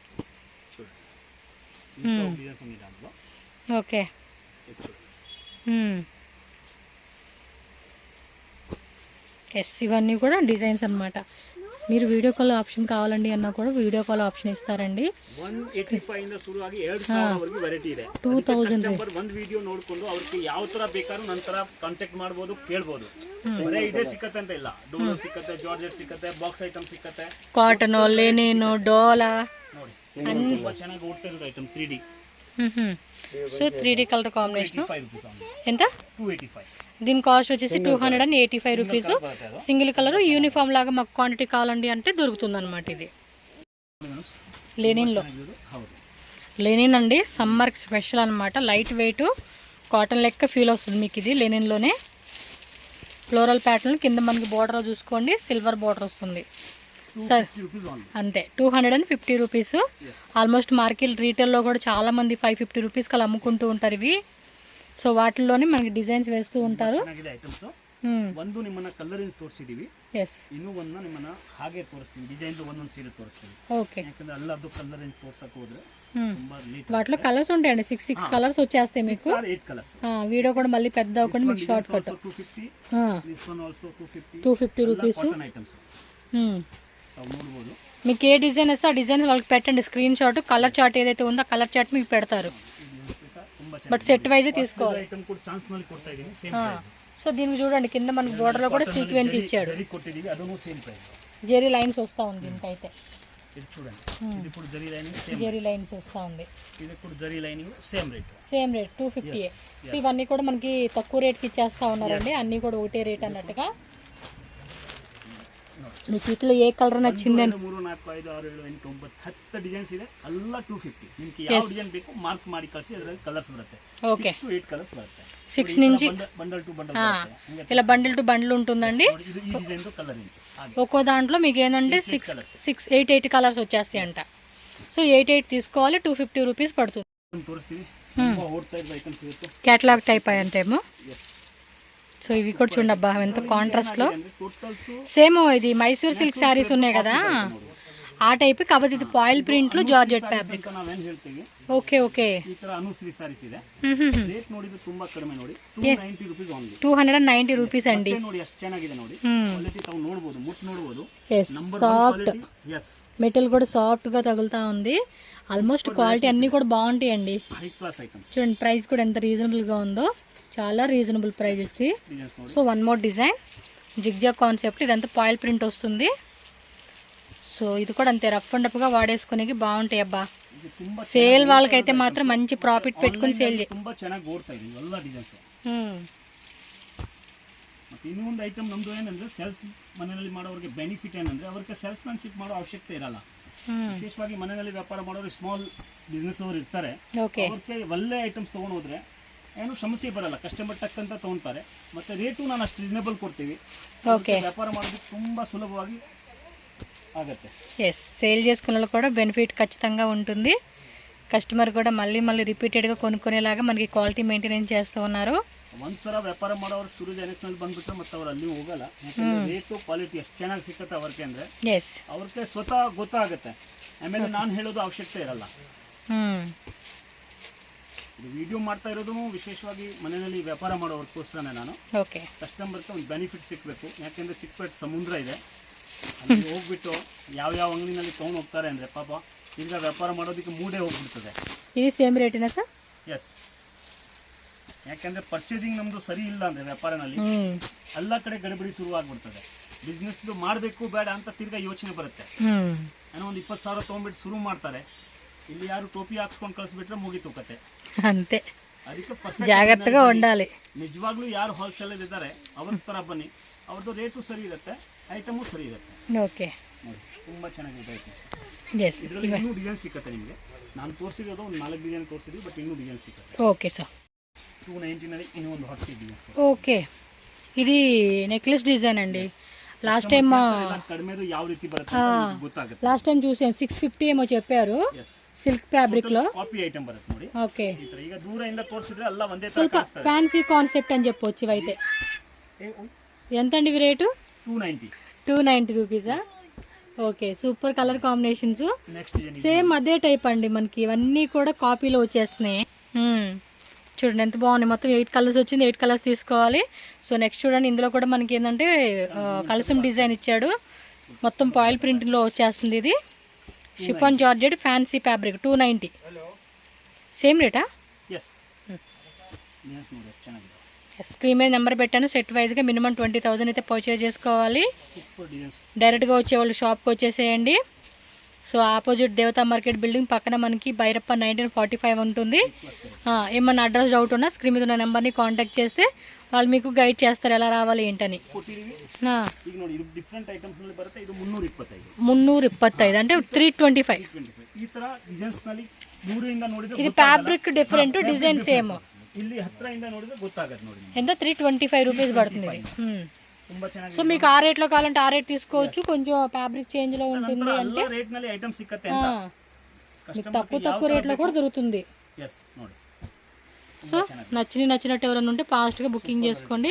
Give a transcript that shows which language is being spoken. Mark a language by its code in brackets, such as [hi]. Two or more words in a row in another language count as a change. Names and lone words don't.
[en] okay yes [te] ఇవన్నీ కూడా డిజైన్స్ అన్నమాట. మీరు [en] video call option [te] కావాలండి అన్నా కూడా [en] video call option [te] ఇస్తారండి. 2000 [kn] ಒಂದು ವಿಡಿಯೋ ನೋಡಿಕೊಂಡು ಅವ್ರಿಗೆ ಯಾವ ತರ ಬೇಕಾದ್ರೂ ನಂತರ ಕಾಂಟ್ಯಾಕ್ಟ್ ಮಾಡಬಹುದು, ಕೇಳಬಹುದು. ಬರೇ ಇದೇ ಸಿಕ್ಕತ್ತೆ ಅಂತ ಇಲ್ಲ, ಡೋಲೋ ಸಿಕ್ಕತ್ತೆ, ಜಾರ್ಜೆಟ್ ಸಿಕ್ಕತ್ತೆ, [en] box item [kn] ಸಿಕ್ಕತ್ತೆ, ಕಾಟನ್, ಲೆನಿನ್, ಡೋಲಾ ನೋಡಿ ತುಂಬಾ ಚೆನ್ನಾಗಿ ಓಡ್ತಾ ಇರೋದು [en] item 3D. [te] సో [en] 3D color combination [te] ఎంత? 285. దీని కాస్ట్ వచ్చేసి 285 రూపీస్. [en] single color uniform [te] లాగా మాకు క్వాంటిటీ కావాలండి అంటే దొరుకుతుంది అనమాట. ఇది లెనిన్ అండి, సమ్మర్కి స్పెషల్ అనమాట. [en] light weight cotton [te] లెక్క ఫీల్ వస్తుంది మీకు ఇది లెనిన్లోనే. [en] floral pattern [te] కింద మనకి బోర్డర్ చూసుకోండి, [en] silver border [te] వస్తుంది. సార్ [en] 250 rupees only. [te] అంతే 250 రూపీస్. [en] almost market [te] రీటైల్లో కూడా చాలామంది 550 రూపీస్కి అలా అమ్ముకుంటూ ఉంటారు ఇవి. సో వాటిల్లోనే మనకి డిజైన్స్ వేస్తూ ఉంటారు. [kn] ಚೆನ್ನಾಗಿದೆ ಐಟಮ್ಸ್. ಒಂದು ನಿಮ್ಮನ್ನ ಕಲರ್ ಇಂದ ತೋರಿಸಿದೀವಿ, [te] ఎస్ [kn] ಇನ್ನೂ ಒಂದು ನಿಮ್ಮನ್ನ ಹಾಗೆ ತೋರಿಸ್ತೀವಿ, ಡಿಸೈನ್ ಒಂದೊಂದು ಸೀರೆ ತೋರಿಸ್ತೀವಿ. [te] ఓకే. [kn] ಯಾಕಂದ್ರೆ ಎಲ್ಲದು ಕಲರ್ ಇಂದ ತೋರ್ಸಕ್ಕೆ ಹೋದ್ರೆ ತುಂಬಾ ಲೇಟ್. [te] వాటిలో కలర్స్ ఉంటాయండి, 6 కలర్స్ వచ్చేస్తాయి మీకు. 8 కలర్స్. వీడియో కూడా మళ్ళీ పెద్ద అవ్వకుండా మీకు [en] short cut. [te] 250, [en] this one also 250. [te] 250 రూపీస్. [en] cotton items [te] ನೋಡಬಹುದು. మీకు ఏ డిజైన్ వస్తే ఆ డిజైన్ వాళ్ళకి పెట్టండి [en] screen shot. color chart [te] ఏదైతే ఉందో ఆ [en] color chart [te] మీకు పెడతారు. [en] but set wise [te] తీసుకోవాలి. ఐటమ్ కూడా ఛాన్స్ [kn] ನಲ್ಲಿ ಕೊಡ್ತಾ ಇದೀನಿ, [en] same price. [te] సో దీనికి చూడండి కింద మనకి బోర్డర్ లో కూడా సీక్వెన్స్ ఇచ్చాడు, జరీ కొట్టిదీవి, అదను [en] same price. [te] జెరీ లైన్స్ వస్తా ఉంది దీనికైతే. ఇది చూడండి, ఇది కూడా జరీ [en] lining same, [te] జెరీ లైన్స్ వస్తా ఉంది. ఇది కూడా జరీ [en] lining same rate. same rate 250. [te] సో ఇవన్నీ కూడా మనకి తక్కువ రేట్కి ఇచ్చేస్తా ఉన్నారండి, అన్నీ కూడా ఒకటే రేట్ అన్నట్టుగా. మీకు ఇట్లా ఏ కలర్ నచ్చిందని [kn] 3, 4, 5, 6, 7, 8, 9, 10 ಡಿಸೈನ್ಸ್ ಇದೆ, ಎಲ್ಲ 250. ನಿಮಗೆ ಯಾವ ಡಿಸೈನ್ ಬೇಕು ಮಾರ್ಕ್ ಮಾಡಿ ಕಳಿಸಿ, ಅದರಲ್ಲಿ ಕಲರ್ಸ್ ಬರುತ್ತೆ. [te] ఓకే. 6 to 8 కలర్స్ బರುತ್ತೆ. 6 నుంచి బండల్ టు బండల్ బರುತ್ತೆ. ఇలా బండిల్ టు బండిల్ ఉంటుందండి. ఇది ఈ డిజైన్ తో కలర్ ఏంటి ಹಾಗೆ ఒక్కో దాంట్లో మీకు ఏంటంటే 8 కలర్స్ వచ్చేస్తాయి అంట. సో 8 తీసుకోవాలి, 250 రూపీస్ పడుతుంది. [kn] ತೋರಿಸ್ತೀವಿ. ತುಂಬಾ ಓಡ್ತಾ ಇರೋ ಐಟಮ್ಸ್ ಇರುತ್ತೆ, [te] క్యాటలాగ్ టైప్ అంటేమో. [kn] ಎಸ್. [te] సో ఇవి కూడా చూడండి అబ్బా ఎంత కాంట్రాస్ట్ లో. [kn] ಟೋಟಲ್ಸ್ [te] సేమ్ ఇది మైసూర్ [en] silk sarees [te] ఉన్నాయి కదా ఆ టైప్, కాకపోతే ఇది [en] foil print [te] లో [en] georgette fabric. [kn] ನಾವೇನು ಹೇಳ್ತೀವಿ, [te] ఓకే ఓకే. [kn] ಈ ತರ ಅನುಶ್ರೀ ಸಾರೀಸ್ ಇದೆ. ರೇಟ್ ನೋಡಿದ್ರೆ ತುಂಬಾ ಕಡಿಮೆ ನೋಡಿ, 290 [en] rupees only. [te] 290 రూపీస్ అండి. [kn] ನೋಡಿ ಎಷ್ಟು ಚೆನ್ನಾಗಿದೆ ನೋಡಿ, ಕ್ವಾಲಿಟಿ ತಾವು ನೋಡಬಹುದು, ಮುಟ್ಟು ನೋಡಬಹುದು. [te] సాఫ్ట్ ఎస్, మెటల్ కూడా సాఫ్ట్ గా తగులుతా ఉంది. [en] almost quality [te] అన్ని కూడా బాగుంటాయి అండి. [en] high class items. [te] చూడండి ప్రైస్ కూడా ఎంత రీజనబుల్ గా ఉందో, చాలా [en] reasonable prices [te] కి. డిజైన్స్ ನೋಡಿ. [en] so one more design zigzag concept, [te] ఇదంతా [en] foil print [te] వస్తుంది. సో ఇది కూడా అంతే [en] rough and [te] గా వాడేసుకునేకి బాగుంటాయి అబ్బా. [kn] ಇದು ತುಂಬಾ [te] సేల్ వాళ్ళకైతే మాత్రం మంచి ప్రాఫిట్ పెట్టుకుని సేల్ చేయి. [kn] ತುಂಬಾ ಚೆನ್ನಾಗಿ ಓಡ್ತಾ ಇದೆ ಎಲ್ಲ ಡಿಸೈನ್ಸ್. ಮತ್ತೆ ಇನ್ನೂ ಒಂದು ಐಟಮ್ ನಮ್ದು ಏನಂದ್ರೆ ಸೇಲ್ಸ್ ಮನೆಯಲ್ಲಿ ಮಾಡೋರಿಗೆ ಬೆನಿಫಿಟ್ ಏನಂದ್ರೆ ಅವರಿಗೆ ಸೇಲ್ಸ್ ಮ್ಯಾನ್ಶಿಪ್ ಮಾಡೋ ಅವಶ್ಯಕತೆ ಇರಲ್ಲ. ವಿಶೇಷವಾಗಿ ಮನೆಯಲ್ಲಿ ವ್ಯಾಪಾರ ಮಾಡೋರು [en] small business [kn] ಅವರು ಇರ್ತಾರೆ, [te] ఓకే. [kn] ಅವ್ರಿಗೆ ಒಳ್ಳೆ ಐಟಮ್ಸ್ ತೊಗೊಂಡು ಹೋದ್ರೆ ಏನು ಸಮಸ್ಯೆ ಬರಲ್ಲ, ಕಸ್ಟಮರ್ ಟಕ್ ಅಂತ ತೊಗೊಳ್ತಾರೆ. ಮತ್ತೆ ರೇಟು ನಾನು ಅಷ್ಟು ರೀಸನೇಬಲ್ ಕೊಡ್ತೀವಿ, [te] ఓకే. [kn] ವ್ಯಾಪಾರ ಮಾಡೋದಕ್ಕೆ ತುಂಬಾ ಸುಲಭವಾಗಿ ಆಗುತ್ತೆ. [te] ఎస్, సేల్ చేసుకున్న వాళ్ళు కూడా బెనిఫిట్ ఖచ్చితంగా ఉంటుంది. కస్టమర్ కూడా మళ్ళీ మళ్ళీ రిపీటెడ్గా కొనుక్కునేలాగా మనకి [en] quality maintenance [te] చేస్తూ ఉన్నారు. [kn] ಒಂದ್ಸಲ ವ್ಯಾಪಾರ ಮಾಡೋರು ಸೂರಜ್ ಎಲೆಕ್ಷನ್ ಬಂದ್ಬಿಟ್ರೆ ಮತ್ತೆ ಅವ್ರು ಅಲ್ಲಿ ಹೋಗಲ್ಲ, ಯಾಕಂದ್ರೆ ರೇಟು ಕ್ವಾಲಿಟಿ ಎಷ್ಟು ಚೆನ್ನಾಗಿ ಸಿಕ್ಕತ್ತೆ ಅವ್ರಿಗೆ ಅಂದ್ರೆ [te] ఎస్. [kn] ಅವ್ರಿಗೆ ಸ್ವತಃ ಗೊತ್ತಾಗುತ್ತೆ. ಆಮೇಲೆ ನಾನು ಹೇಳೋದು ಅವಶ್ಯಕತೆ ಇರಲ್ಲ. ಇದು ವಿಡಿಯೋ ಮಾಡ್ತಾ ಇರೋದು ವಿಶೇಷವಾಗಿ ಮನೆಯಲ್ಲಿ ವ್ಯಾಪಾರ ಮಾಡೋರ್ಗೋಸ್ಕರನೇ. ನಾನು [te] ఓకే. [kn] ಕಸ್ಟಮರ್ಗೆ ಒಂದು ಬೆನಿಫಿಟ್ ಸಿಕ್ಕಬೇಕು, ಯಾಕೆಂದ್ರೆ ಚಿಕ್ಕಪೇಟೆ ಸಮುದ್ರ ಇದೆ, ಅಲ್ಲಿ ಹೋಗ್ಬಿಟ್ಟು ಯಾವ ಅಂಗಡಿನಲ್ಲಿ ತೊಗೊಂಡು ಹೋಗ್ತಾರೆ ಅಂದರೆ ಪಾಪ ಈಗ ವ್ಯಾಪಾರ ಮಾಡೋದಕ್ಕೆ ಮೂಡೇ ಹೋಗ್ಬಿಡ್ತದೆ. [te] ఇది సేమ్ రేటేనా సార్? [kn] ಎಸ್, ಯಾಕೆಂದರೆ ಪರ್ಚೇಸಿಂಗ್ ನಮ್ಮದು ಸರಿ ಇಲ್ಲ ಅಂದರೆ ವ್ಯಾಪಾರನಲ್ಲಿ ಎಲ್ಲ ಕಡೆ ಗಡಿಬಿಡಿ ಶುರುವಾಗ್ಬಿಡ್ತದೆ. ಬಿಸ್ನೆಸ್ದು ಮಾಡಬೇಕು ಬೇಡ ಅಂತ ತಿರ್ಗಾ ಯೋಚನೆ ಬರುತ್ತೆ. ಏನೋ ಒಂದು 20,000 ತೊಗೊಂಡ್ಬಿಟ್ಟು ಶುರು ಮಾಡ್ತಾರೆ, ಇಲ್ಲಿ ಯಾರು ಟೋಪಿ ಹಾಕ್ಸ್ಕೊಂಡು ಕಳಿಸ್ಬಿಟ್ರೆ ಮುಗೀತು ಕತೆ. [te] అంతే, [kn] ಅದಕ್ಕೆ [te] జాగ్రత్తగా ఉండాలి. [kn] ನಿಜವಾಗ್ಲೂ ಯಾರು ಹೋಲ್ಸೇಲ್ ಇದ್ದಾರೆ ಅವ್ರ ಥರ ಬನ್ನಿ, ಅವ್ರದ್ದು ರೇಟು ಸರಿ ಇರುತ್ತೆ, ಐಟಮು ಸರಿ ಇರುತ್ತೆ. [te] ఓకే. [kn] ನೋಡಿ ತುಂಬ ಚೆನ್ನಾಗಿದೆ ಐಟಮ್. [te] ఎస్. [kn] ಇದರಲ್ಲಿ ಇನ್ನೂ ಡಿಸೈನ್ ಸಿಕ್ಕತ್ತೆ ನಿಮಗೆ. ನಾನು ತೋರಿಸಿರೋದು ಒಂದು 4 ಡಿಸೈನ್ ತೋರಿಸಿದ್ವಿ, ಬಟ್ ಇನ್ನೂ ಡಿಸೈನ್ ಸಿಕ್ಕತ್ತೆ. [en] okay sir. [kn] 290ನಲ್ಲಿ ಇನ್ನೂ ಒಂದು ಹೊಸ ಡಿಸೈನ್. [te] ఓకే, ఇది [en] necklace design [te] అండి. [en] last time [kn] ಕಡಿಮೆದು ಯಾವ ರೀತಿ ಬರುತ್ತೆ ಅಂತ ಗೊತ್ತಾಗುತ್ತೆ. [en] last time [te] చూసాను 650 ఏమో చెప్పారు, [kn] ಎಸ್, [en] silk fabric [te] లో. [en] copy item [kn] ಬರುತ್ತೆ ನೋಡಿ. [te] ఓకే. [kn] ಈ ತರ ಈಗ ದೂರದಿಂದ ತೋರಿಸಿದ್ರೆ ಎಲ್ಲ ಒಂದೇ ತರ ಸ್ವಲ್ಪ ಕಾಣಿಸ್ತದೆ. [en] fancy concept [te] అని చెప్పొచ్చు ఇవైతే. ఎంత అండి ఇవి రేటు? 290. 290 రూపీసా? [en] okay, super color combinations. next design [te] సేమ్ అదే టైప్ అండి, మనకి ఇవన్నీ కూడా కాపీలో వచ్చేస్తున్నాయి. చూడండి ఎంత బాగున్నాయి, మొత్తం 8 కలర్స్ వచ్చింది, 8 కలర్స్ తీసుకోవాలి. సో నెక్స్ట్ చూడండి, ఇందులో కూడా మనకి ఏంటంటే కలసం డిజైన్ ఇచ్చాడు, మొత్తం పాయిల్ ప్రింట్లో వచ్చేస్తుంది. ఇది [en] chiffon georgette fancy fabric [te] 290. సేమ్ రేటా? [kn] ಎಸ್, ಡಿಸೈನ್ಸ್ ನೋಡಿ ಎಷ್ಟು ಚೆನ್ನಾಗಿದೆ. [te] స్క్రీన్ మీద నెంబర్ పెట్టాను, సెట్ వైజ్గా మినిమం 20,000 అయితే పర్చేజ్ చేసుకోవాలి. [en] super designs. [te] డైరెక్ట్గా వచ్చేవాళ్ళు షాప్కి వచ్చేసేయండి. [en] so opposite [te] దేవతా మార్కెట్ బిల్డింగ్ పక్కన మనకి భైరప్ప 1945 ఉంటుంది. ఏమన్నా [en] address doubt [te] ఉన్నా స్క్రీన్ మీద ఉన్న నెంబర్ని కాంటాక్ట్ చేస్తే వాళ్ళు మీకు గైడ్ చేస్తారు ఎలా రావాలి ఏంటని. [kn] ಈಗ ನೋಡಿ ಇದು [en] different items [kn] ನಲ್ಲಿ ಬರುತ್ತೆ. ಇದು 325. [te] 325 అంటే 325. [kn] ಈ ತರ ಡಿಸೈನ್ಸ್ ನಲ್ಲಿ ದೂರದಿಂದ ನೋಡಿದ್ರೆ [te] ఇది [en] fabric different, design same. [kn] ಇಲ್ಲಿ ಹತ್ರದಿಂದ ನೋಡಿದ್ರೆ ಗೊತ್ತಾಗುತ್ತೆ ನೋಡಿ. [te] ఎంత 325 రూపీస్ పడుతుంది ఇది. [kn] ತುಂಬಾ ಚೆನ್ನಾಗಿ [te] సో మీకు ఆ రేట్లో కావాలంటే ఆ రేట్ తీసుకోవచ్చు, కొంచెం [en] fabric change [te] లో ఉంటుంది అంటే [kn] ರೇಟ್ ನಲ್ಲಿ ಐಟಮ್ ಸಿಕ್ಕತ್ತೆ [te] ఆ, [kn] ಅಂತ [te] మీకు తక్కువ రేట్లో కూడా దొరుకుతుంది. ఎస్ ನೋಡಿ. సో నచ్చినట్టు ఎవరైనా ఉంటే ఫాస్ట్గా బుకింగ్ చేసుకోండి.